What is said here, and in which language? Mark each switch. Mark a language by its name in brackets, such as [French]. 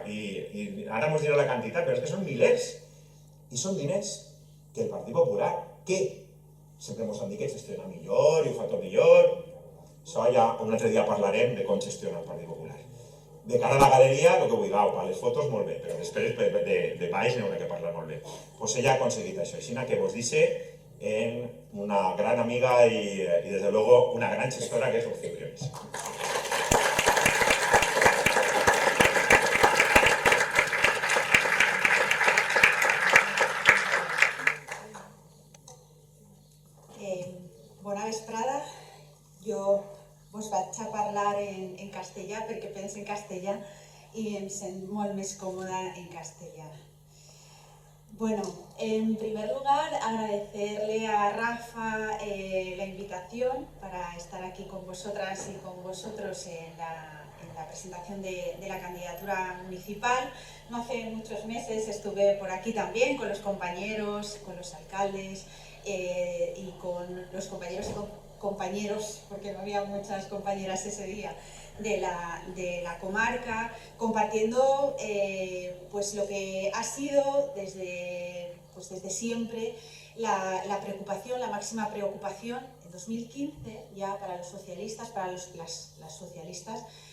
[Catalan] I ara mos dirà la quantitat, però és que són milers. I són diners que el Partit Popular, que sempre mos han dit que gestiona millor i ho fa tot millor. Això ja un altre dia parlarem de com gestiona el Partit Popular. De cara a la galeria, el que vulgueu, per les fotos molt bé, però després de baix n'hi haurà que parlar molt bé. Doncs ella ha aconseguit això, així que vos [Spanish] dice en una gran amiga y desde luego una gran gestora que es Rocío Briones. [Catalan] Bona vesprada. Jo vos vaig a parlar en castellà perquè penso en castellà i em sent molt més còmoda en castellà. [Spanish] Bueno, en primer lugar, agradecerle a Rafa la invitación para estar aquí con vosotras y con vosotros en la presentación de la candidatura municipal. No hace muchos meses estuve por aquí también con los compañeros, con los alcaldes y con los compañeros y compañeros, porque no había muchas compañeras ese día, de la comarca, compartiendo pues lo que ha sido desde siempre la preocupación, la máxima preocupación en 2015 ya para los socialistas, para las socialistas,